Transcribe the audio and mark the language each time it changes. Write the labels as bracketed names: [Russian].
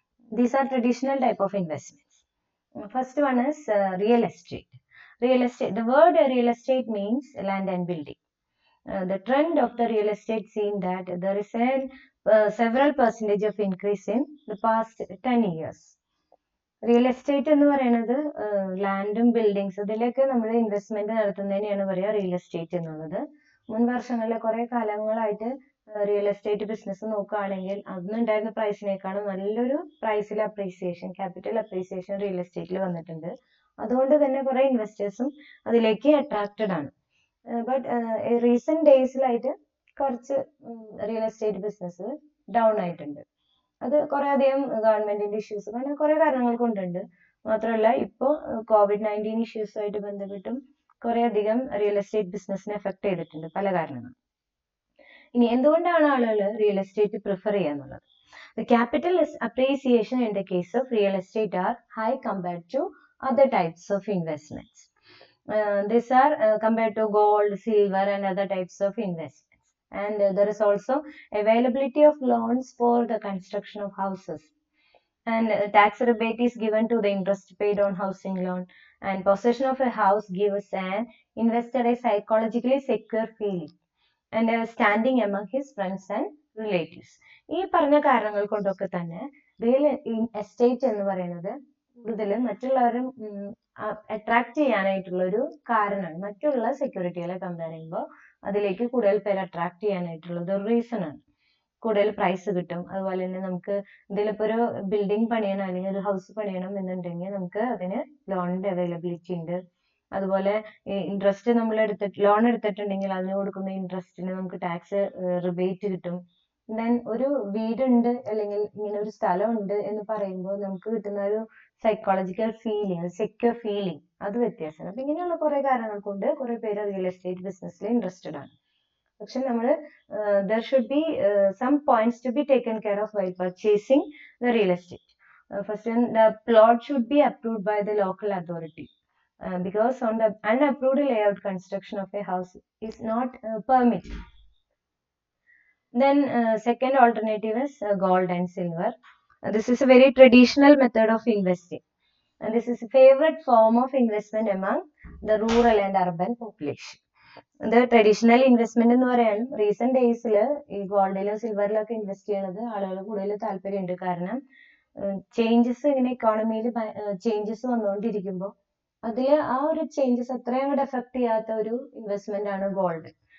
[English] These are traditional type of investments. First one is real estate. Real estate. The word real estate means land and building. The trend of the real estate seen that there is several percentage of increase in the past 10 years. [Malayalam] Real estate എന്ന് പറയുന്നത് ലാൻഡും buildings ഇതിലൊക്കെ നമ്മൾ investment നടത്തുന്നതിനെയാണ് പറയുക real estate എന്നുള്ളത്. മുൻ വർഷങ്ങളിലെ കുറെ കാലങ്ങളായിട്ട് റിയൽ എസ്റ്റേറ്റ് ബിസിനസ് നോക്കുകയാണെങ്കിൽ അന്നുണ്ടായിരുന്ന പ്രൈസിനേക്കാളും നല്ലൊരു പ്രൈസിൽ അപ്രീസിയേഷൻ, ക്യാപിറ്റൽ അപ്രീസിയേഷൻ റിയൽ എസ്റ്റേറ്റിൽ വന്നിട്ടുണ്ട്. അതുകൊണ്ട് തന്നെ കുറെ ഇൻവെസ്റ്റേഴ്സും അതിലേക്ക് അട്രാക്റ്റഡ് ആണ്. ബട്ട് റീസെന്റ് ഡേയ്സിലായിട്ട് കുറച്ച് റിയൽ എസ്റ്റേറ്റ് ബിസിനസ് ഡൗൺ ആയിട്ടുണ്ട്. അത് കുറെ അധികം ഗവൺമെന്റിന്റെ ഇഷ്യൂസ് അങ്ങനെ കുറെ കാരണങ്ങൾ കൊണ്ടുണ്ട്. മാത്രമല്ല ഇപ്പോൾ COVID-19 ഇഷ്യൂസുമായിട്ട് ബന്ധപ്പെട്ടും കുറെ അധികം റിയൽ എസ്റ്റേറ്റ് ബിസിനസിനെ എഫക്ട് ചെയ്തിട്ടുണ്ട് പല കാരണങ്ങളും. ഇനി എന്തുകൊണ്ടാണ് ആളുകൾ റിയൽ എസ്റ്റേറ്റ് പ്രിഫർ ചെയ്യാന്നുള്ളത്? [English] The capital appreciation in the case of real estate are high compared to other types of investments. These are compared to gold, silver and other types of investments. And there is also availability of loans for the construction of houses, and tax rebate is given to the interest paid on housing loan, and possession of a house gives an investor a psychologically secure feeling and standing among his friends and relatives. [Malayalam] ഈ പറഞ്ഞ കാരണങ്ങൾ കൊണ്ടൊക്കെ തന്നെ real estate എന്ന് പറയുന്നത് കൂടുതലും മറ്റുള്ളവരും attract ചെയ്യാനായിട്ടുള്ള ഒരു കാരണമാണ്. മറ്റുള്ള സെക്യൂരിറ്റികളെ കമ്പയർ ചെയ്യുമ്പോൾ അതിലേക്ക് കൂടുതൽ പേര് അട്രാക്ട് ചെയ്യാനായിട്ടുള്ളത് ഒരു റീസൺ ആണ്. കൂടുതൽ പ്രൈസ് കിട്ടും. അതുപോലെ തന്നെ നമുക്ക് ഇതിലിപ്പോ ഒരു ബിൽഡിംഗ് പണിയണം അല്ലെങ്കിൽ ഒരു ഹൗസ് പണിയണം എന്നുണ്ടെങ്കിൽ നമുക്ക് അതിന് ലോണിന്റെ അവൈലബിലിറ്റി ഉണ്ട്. അതുപോലെ ഇൻട്രസ്റ്റ് നമ്മൾ ലോൺ എടുത്തിട്ടുണ്ടെങ്കിൽ അതിന് കൊടുക്കുന്ന ഇൻട്രസ്റ്റിന് നമുക്ക് ടാക്സ് റിബേറ്റ് കിട്ടും. ദെൻ ഒരു വീടുണ്ട് അല്ലെങ്കിൽ ഇങ്ങനെ ഒരു സ്ഥലം ഉണ്ട് എന്ന് പറയുമ്പോൾ നമുക്ക് കിട്ടുന്ന ഒരു സൈക്കോളജിക്കൽ ഫീലിംഗ്, സെക്യൂർ ഫീലിംഗ്, അത് വ്യത്യാസമാണ്. അപ്പൊ ഇങ്ങനെയുള്ള കുറെ കാരണങ്ങൾ കൊണ്ട് കുറെ പേര് റിയൽ എസ്റ്റേറ്റ് ബിസിനസ്സിൽ ഇൻട്രസ്റ്റഡ് ആണ്. പക്ഷെ നമ്മൾ [English] there should be some points to be taken care of while purchasing the real estate. First one, the plot should be approved by the local authority, because on the unapproved layout construction of a house is not permitted. Then second alternative is gold and silver. This is a very traditional method of investing, and this is a favorite form of investment among the rural and urban population. [Malayalam] ഇത് traditional investment എന്ന് പറയാനും recent ഡേയ്സിൽ ഈ ഗോൾഡിലും സിൽവറിലൊക്കെ invest ചെയ്യുന്നത് ആളുകൾ കൂടുതൽ താല്പര്യമുണ്ട്. കാരണം ചേഞ്ചസ് ഇങ്ങനെ ഇക്കോണമിയിൽ ചേഞ്ചസ് വന്നുകൊണ്ടിരിക്കുമ്പോൾ അതിൽ ആ ഒരു ചേഞ്ചസ് അത്രയും അങ്ങോട്ട് എഫക്ട് ചെയ്യാത്ത ഒരു ഇൻവെസ്റ്റ്മെന്റ് ആണ് ഗോൾഡ്.